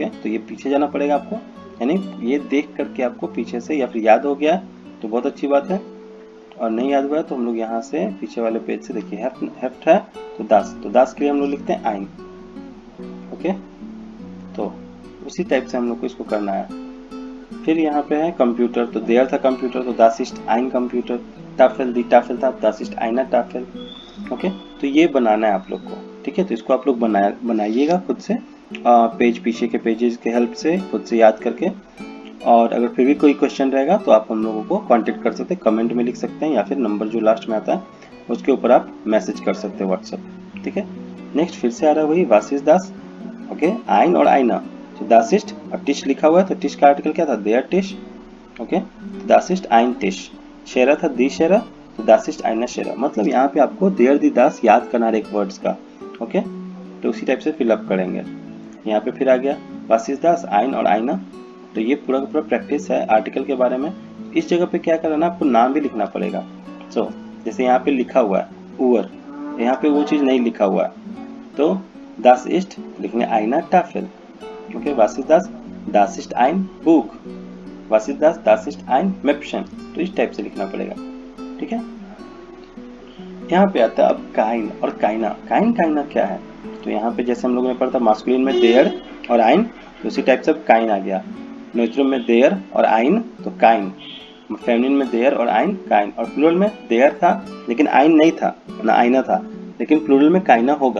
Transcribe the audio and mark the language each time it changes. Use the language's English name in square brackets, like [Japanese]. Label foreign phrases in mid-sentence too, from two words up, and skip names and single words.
[Hindi] तो ये पीछे जाना पड़ेगा आपको, यानी ये देख करके आपको पीछे से, या फिर याद हो गया तो बहुत अच्छी बात है, और नहीं याद हुआ तो हम लोग यहाँ से पीछे वाले पेज से देखिए हेफ्ट है तो दास के लिए हम लोग लिखते हैं आइन, ओके। तो उसी टाइप से हम लोग को इसको करना है। फिर यहाँ पे है कंप्यूटर, तो देयर था कंप्यूटर, तो [German] das ist ein Computer, Tafel die Tafel था, das ist eine Tafel, [Hindi] ओके। तो ये बनाना है आप लोग को, ठीक है। तो इसको आप लोग बनाइएगा खुद से, पेज पीछे के पेजेस के हेल्प से खुद से याद करके। और अगर फिर भी कोई क्वेश्चन रहेगा तो आप हम लोगों को कांटेक्ट कर सकते हैं, कमेंट में लिख सकते हैं, या फिर नंबर जो लास्ट में आता है उसके ऊपर आप मैसेज कर सकते हैं व्हाट्सएप, ठीक है। नेक्स्ट फिर से आ रहा है वही [German] was ist das, [Hindi] ओके, आइन और आइना। तो [German] das ist [Hindi] और टिश लिखा हुआ है, तो टिश का आर्टिकल क्या था [German] der Tisch, [Hindi] ओके। [German] das ist ein Tisch, शेरा था die Schere, तो das ist eine शेरा। [Hindi] मतलब यहाँ पे आपको [German] der die das [Hindi] याद करना है एक वर्ड्स का, ओके। तो उसी टाइप से फिलअप करेंगे। यहाँ पे फिर आ गया [German] was ist das, [Hindi] आइन और आइना। तो ये पूरा का पूरा प्रैक्टिस है आर्टिकल के बारे में। इस जगह पे क्या करना है, आपको नाम भी लिखना पड़ेगा। सो जैसे यहाँ पे लिखा हुआ है उवर, यहाँ पे वो चीज़ नहीं लिखा हुआ है, तो [German] das ist [Hindi] लिखेंगे [German] eine Tafel, [Hindi] ओके। [German] was ist das ist ein Buch, was ist das ist ein Mäppchen। [Hindi] तो इस टाइप से लिखना पड़ेगा, ठीक है। यहाँ पे आता है अब काइन और काइना। काइना क्या है? तो यहाँ पे जैसे हम लोगों ने पढ़ा था मास्कुलिन में देयर और आइन, तो उसी टाइप से अब काइन आ गया। न्यूट्रम में देयर और आइन तो काइन, फेमिनिन में देयर और आइन काइन, और प्लूरल में देयर था लेकिन आइन नहीं था ना आइना था, लेकिन प्लूरल में काइना होगा।